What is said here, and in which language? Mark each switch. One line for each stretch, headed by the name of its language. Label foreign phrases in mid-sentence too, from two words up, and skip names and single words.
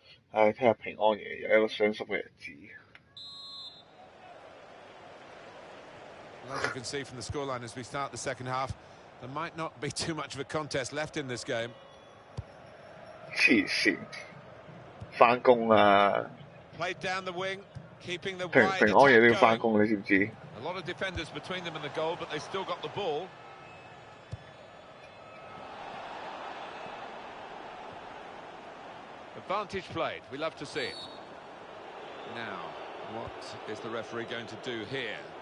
Cantonese: 唉，聽日平安夜有一個傷心嘅日子。
English: Well, as you can see from the scoreline as we start the second half, there might not be too much of a contest left in this game.
Cantonese: 黐線，翻工啦！
English: Played down the wing, keeping the
Cantonese: 平
English: wide
Cantonese: 平安夜都
English: attack
Cantonese: 要翻
English: going.
Cantonese: 工，你知唔知？
English: A lot of defenders between them and the goal, but they still got the ball. Advantage played. We love to see it. Now, what is the referee going to do here?